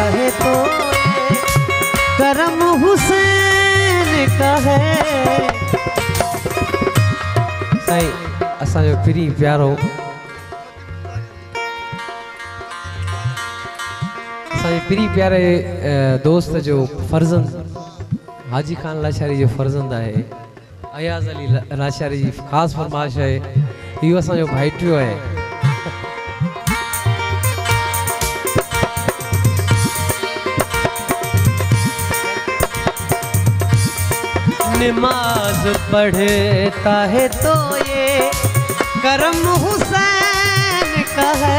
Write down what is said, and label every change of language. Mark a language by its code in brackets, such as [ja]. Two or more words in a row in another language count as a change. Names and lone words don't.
[ur] تو یہ کرم حسین کا ہے. [sd] साईं असांजो पिरी प्यारो असांजे पिरी प्यारे दोस्त जो फर्जंद हाजी खान लाचारी जो फर्जंद है अयाज अली लाचारी जी खास फरमाइश है। इहो असांजो भाइटियो है। [ur] نماز پڑھتا ہے تو یہ کرم حسین کا ہے.